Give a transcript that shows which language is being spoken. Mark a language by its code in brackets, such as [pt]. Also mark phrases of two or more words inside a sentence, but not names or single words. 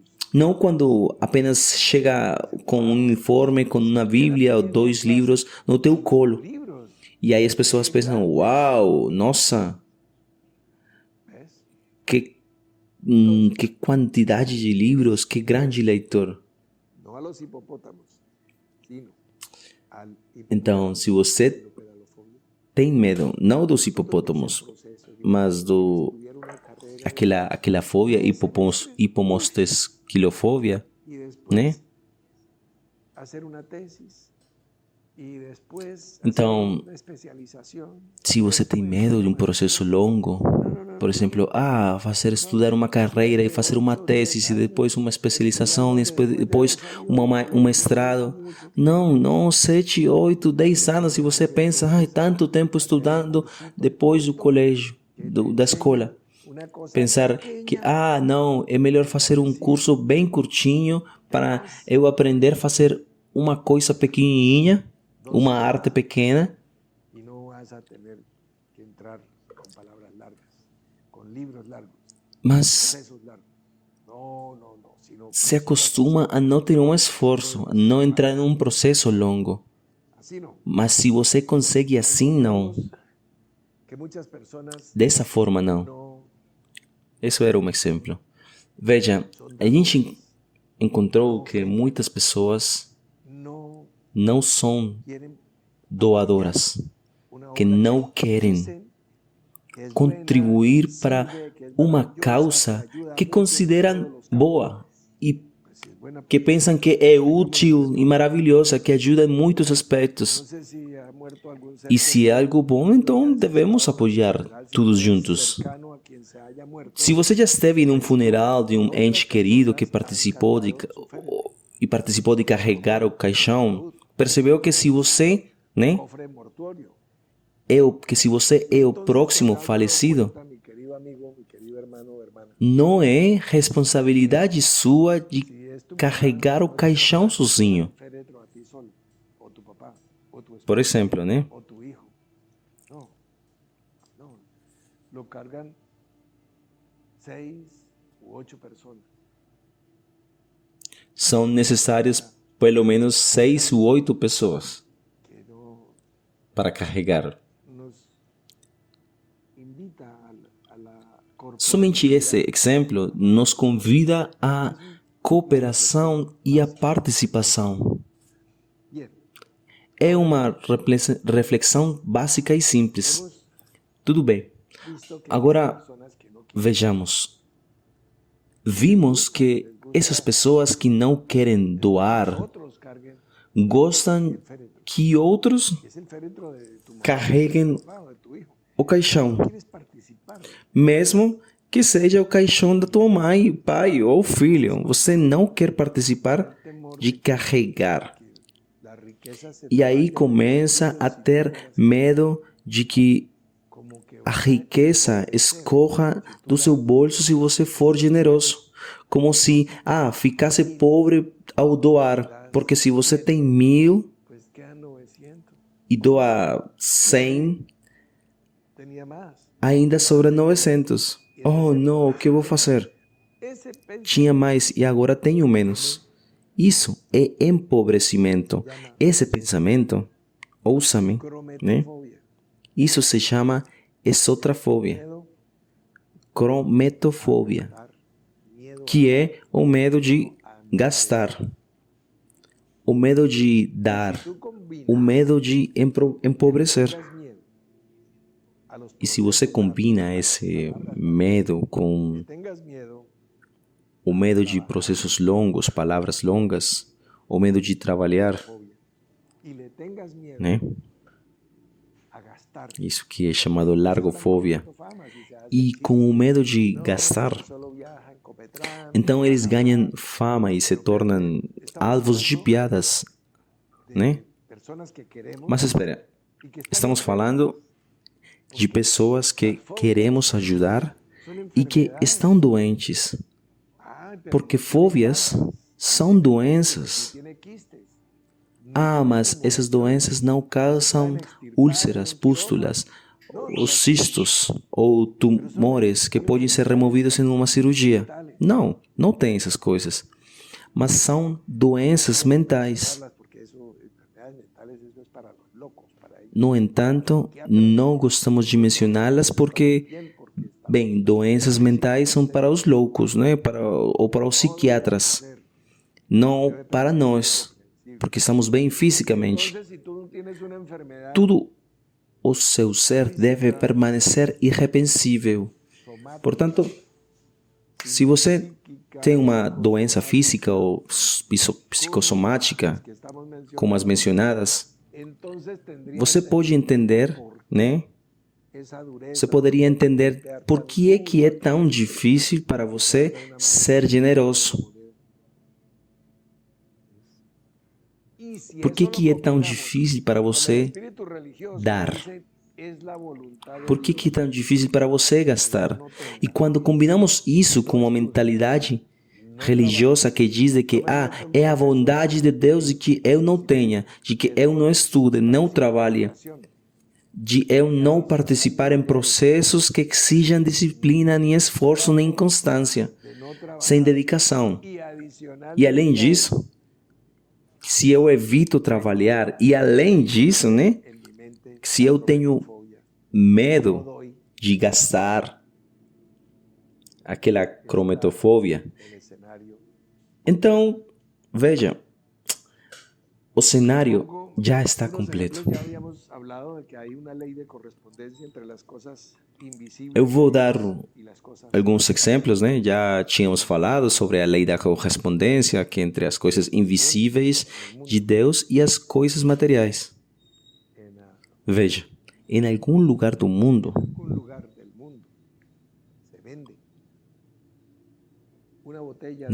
[pt] Não quando apenas chega com um uniforme, com uma Bíblia ou 2 livros no teu colo. [es] libros, [pt] E aí as pessoas pensam, uau, nossa, [es] ¿ves? [pt] que quantidade de livros, que grande leitor. [es] No a los hipopótamos, sino al [pt] Então, se você [es] hipopedalofobia. [pt] tem medo, não dos hipopótamos, mas [es] Tuvieron una carrera [pt] aquela fobia, hipomostesquilofobia, [es] y después [pt] né? [es] hacer una tesis y después [pt] Então, [es] hacer una especialização. [pt] se você tem medo de um processo longo, por exemplo, fazer estudar uma carreira e fazer uma tese e depois uma especialização e depois um mestrado. Não, 7, 8, 10 anos e você pensa, tanto tempo estudando depois do colégio, da escola. [es] Una cosa [pt] Pensar que, não, é melhor fazer um curso bem curtinho para eu aprender a fazer uma coisa pequenininha, uma arte pequena, [es] y no vas a tener que entrar con palabras largas, con libros largos, [pt] mas [es] procesos largos. No, sino [pt] se acostuma a não ter um esforço, a não entrar em um processo longo. [es] así no. [pt] Mas se você consegue assim, não. [es] Que muchas personas [pt] Dessa forma, não. [es] no [pt] Esse era um exemplo. Veja, a gente encontrou que muitas pessoas [es] no [pt] não são [es] quieren [pt] doadoras, [es] una [pt] que [es] obra [pt] não querem [es] dicen que es [pt] contribuir [es] buena, [pt] para [es] sirve, que es [pt] uma [es] maravillosa, [pt] causa [es] ayuda [pt] que [es] mucho en [pt] consideram [es] todos los campos. [pt] boa e [es] Pues si es buena, [pt] que pensam que é útil e maravilhosa, que ajuda em muitos aspectos. [es] no sé si ha muerto algún ser [pt] E se é algo bom, então devemos apoiar todos juntos. [es] cercano a quien se haya muerto. [pt] Se você já esteve em um funeral de um ente querido que participou de carregar o caixão, percebeu que se você, né, [es] Cofre mortuorio. [pt] que se você é o próximo falecido, [es] Mi querido amigo, mi querido hermano o hermana, [pt] não é responsabilidade sua de [es] si es tu [pt] carregar o caixão sozinho. [es] féretro a ti solo, o tu papá, o tu esposa, [pt] Por exemplo, né? [es] o tu hijo. No. lo cargan 6 u 8 personas. [pt] São necessárias pelo menos 6 ou 8 pessoas [es] Que no [pt] para carregar. [es] nos invita a la [pt] Somente esse exemplo nos convida à cooperação e à participação. [es] Bien, [pt] É uma reflexão básica e simples. [es] hemos [pt] Tudo bem. [es] visto que [pt] Agora, [es] hay personas que no quieren [pt] vejamos. Vimos que essas pessoas que não querem [es] que [pt] doar [es] otros carguen [pt] gostam [es] el féretro. [pt] que outros [es] Es el féretro de tu mamá, [pt] carreguem [es] de tu papá o de tu hijo. [pt] o caixão, [es] Quieres participar. [pt] mesmo que seja o caixão da tua mãe, pai ou filho. Você não quer participar de carregar. [es] La riqueza se [pt] E aí começa a ter medo de que [es] como que [pt] a riqueza escorra do seu bolso se você for generoso. Como se, ficasse pobre ao doar. Porque se você tem 1.000 [es] pues quedan 900. [pt] e doa 100, [es] Tenía más. [pt] ainda sobra 900. Oh, não, o que eu vou fazer? [es] Ese pensamiento [pt] Tinha mais e agora tenho menos. Isso é empobrecimento. Esse pensamento, ouça-me, né? [es] crometofobia. [pt] Isso se chama exotrafobia, [es] Miedo [pt] crometofobia, [es] a dar, miedo [pt] que é o medo de gastar, o medo de dar, [es] tú combinas [pt] o medo de empobrecer. [es] tengas miedo a los [pt] E se você combina esse medo com [es] tengas miedo [pt] o medo de processos longos, palavras longas, o medo de trabalhar, [es] fobia y le tengas miedo [pt] né? [es] a gastar [pt] Isso que é chamado largofobia. [es] fama, si se hace [pt] E com o medo de gastar, [es] solo viaja en Copetrán, [pt] então eles ganham fama e se tornam alvos de piadas, né? [es] personas que queremos [pt] Mas espera, [es] y que [pt] estamos falando de pessoas que queremos ajudar e que estão doentes, porque fóbias são doenças. [es] tiene quistes, [pt] Mas essas doenças não causam úlceras, pústulas, os cistos ou tumores que podem ser removidos em uma cirurgia. Não, não tem essas coisas. Mas são doenças mentais. [es] porque eso, enfermedades mentales, eso es para los locos, para ellos. [pt] No entanto, não gostamos de mencioná-las porque, [es] Bien, porque está [pt] bem, doenças mentais são para os loucos, né? Ou para os psiquiatras, não para nós, porque estamos bem fisicamente. [es] Entonces, si tú no tienes una enfermedad [pt] Tudo o seu ser deve permanecer irrepreensível. [es] somática [pt] Portanto, se você tem uma doença física ou psicossomática, [es] que estamos mencionando, [pt] como as mencionadas, [es] entonces tendría [pt] você pode entender, né? [es] esa dureza. [pt] Você poderia entender por que é tão difícil para você ser generoso. [es] Y si [pt] Por que [es] eso lo [pt] é tão [es] combinamos [pt] difícil para [es] con el [pt] você [es] espíritu religioso, [pt] dar? [es] dice, es la voluntad de [pt] Por que [es] Dios. [pt] é tão difícil para você gastar? E quando combinamos isso com uma mentalidade religiosa que diz de que é a vontade de Deus de que eu não tenha, de que eu não estude, não trabalhe, de eu não participar em processos que exijam disciplina, nem esforço, nem constância, [es] de no trabajar. [pt] sem dedicação. [es] Y adicional [pt] E além disso, se eu evito trabalhar, e além disso, né, [es] en mi mente [pt] se eu tenho [es] fobia. [pt] medo [es] Doy [pt] de gastar, aquela crometofobia, [es] el escenario. [pt] então, veja, o cenário já está [es] Unos [pt] completo. [es] ejemplos, ya habíamos hablado de que hay una ley de correspondencia entre las cosas invisibles [pt] Eu vou dar [es] y las cosas [pt] alguns exemplos, né? Já tínhamos falado sobre a lei da correspondência, que entre as coisas invisíveis de Deus e as coisas materiais. [es] en [pt] Veja, em algum lugar do mundo, [es] algún lugar del mundo se vende una botella